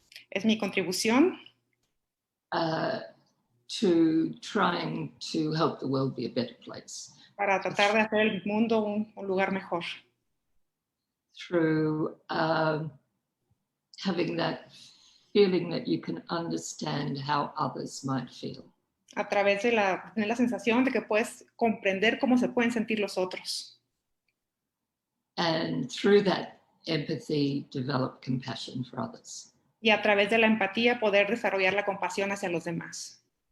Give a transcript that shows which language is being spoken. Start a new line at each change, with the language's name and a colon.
Spanish: Es mi contribución.
English: To trying to help the world be a better place.
Spanish: Para tratar de hacer el mundo un lugar mejor.
English: Through having that feeling that you can understand how others might feel.
Spanish: A través de tener la sensación de que puedes comprender cómo se pueden sentir los otros.
English: And through that empathy, develop compassion for others.
Spanish: Y a través de la empatía poder desarrollar la compasión hacia los demás.